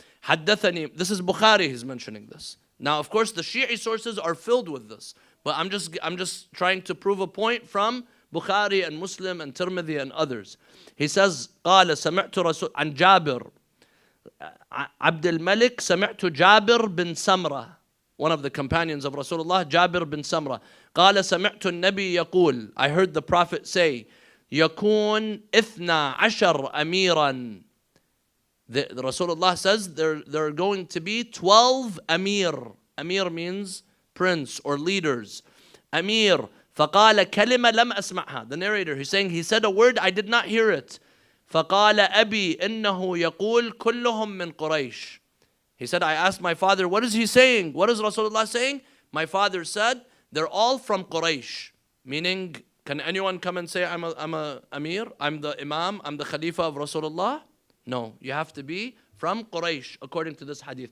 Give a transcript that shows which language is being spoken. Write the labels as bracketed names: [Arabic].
[English] حدثني, this is Bukhari, he's mentioning this. Now, of course, the Shi'i sources are filled with this, but I'm just trying to prove a point from Bukhari and Muslim and Tirmidhi and others. He says, [Arabic] قال سمعت رسول عن جابر عبد الملك سمعت جابر بن سمرة, [English] one of the companions of Rasulullah, Jabir bin Samra. [Arabic] قال سمعت النبي يقول, [English] I heard the Prophet say, [Arabic] يكون 12 أميرا. [English] The Rasulullah says there are going to be 12 amir. Amir means prince or leaders. [Arabic] Amir. فقال كلمة لم أسمعها. [English] The narrator, he's saying, he said a word, I did not hear it. [Arabic] فقال أبي إنه يقول كلهم من قريش. [English] He said, I asked my father, what is he saying? What is Rasulullah saying? My father said, they're all from Quraysh. Meaning, can anyone come and say, I'm a Amir, I'm the Imam, I'm the Khalifa of Rasulullah? No, you have to be from Quraysh, according to this hadith.